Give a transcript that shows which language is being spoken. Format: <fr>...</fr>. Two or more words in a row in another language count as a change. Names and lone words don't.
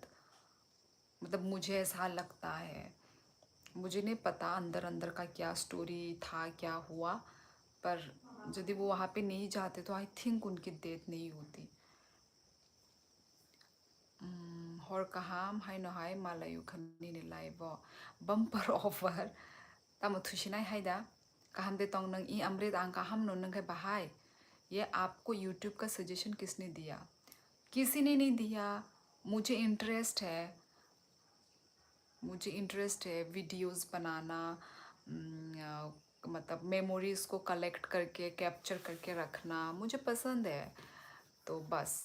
<hi>मतलब मुझे ऐसा लगता है, मुझे नहीं पता अंदर अंदर का क्या स्टोरी था, क्या हुआ, पर यदि वो वहाँ पे नहीं जाते तो</hi> <en>I think</en> <hi>उनकी डेथ नहीं होती।</hi> <trp>हर kaham haino hai malayu khanini laibo</trp> <en>bumper offer</en> <trp>tamu thusinai haida kaham de tong nang I amrit ang kaham no nang bahai।</trp> <hi>ये आपको यूट्यूब का सजेशन किसने दिया? किसी ने नहीं दिया। मुझे इंटरेस्ट है, मुझे इंटरेस्ट है वीडियोस बनाना, मतलब मेमोरीज को कलेक्ट करके कैप्चर करके रखना मुझे पसंद है, तो बस।</hi>